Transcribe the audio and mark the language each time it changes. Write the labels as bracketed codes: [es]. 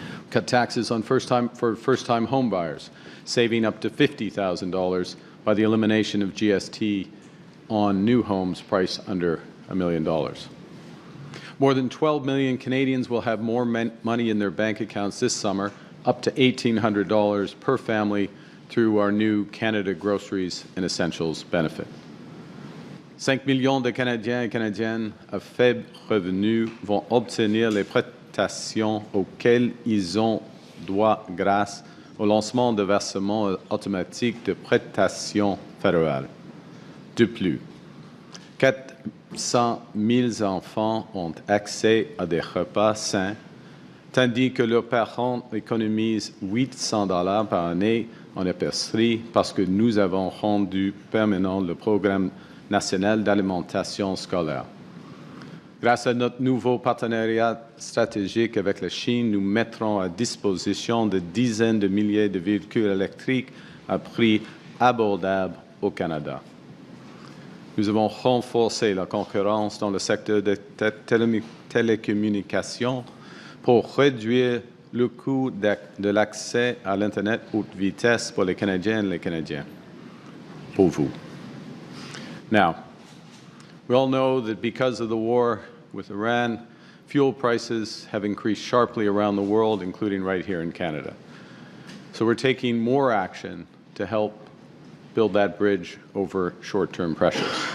[en] Cut taxes on first-time home buyers, saving up to $50,000 by the elimination of GST on new homes priced under $1 million. More than 12 million Canadians will have more money in their bank accounts this summer, up to $1,800 per family through our new Canada Groceries and Essentials benefit. [fr] 5 millions de Canadiens et Canadiennes à faible revenu vont obtenir les prestations auxquelles ils ont droit grâce au lancement de versements automatiques de prestations fédérales. De plus, 400 000 enfants ont accès à des repas sains, tandis que leurs parents économisent $800 par année en épicerie parce que nous avons rendu permanent le programme national d'alimentation scolaire. Grâce à notre nouveau partenariat stratégique avec la Chine, nous mettrons à disposition de dizaines de milliers de véhicules électriques à prix abordable au Canada. Nous avons renforcé la concurrence dans le secteur des télécommunications pour réduire le coût de l'accès à l'Internet haute vitesse pour les Canadiennes et les Canadiens. Pour vous. [en] Now, we all know that because of the war with Iran, fuel prices have increased sharply around the world, including right here in Canada. So we're taking more action to help build that bridge over short-term pressures.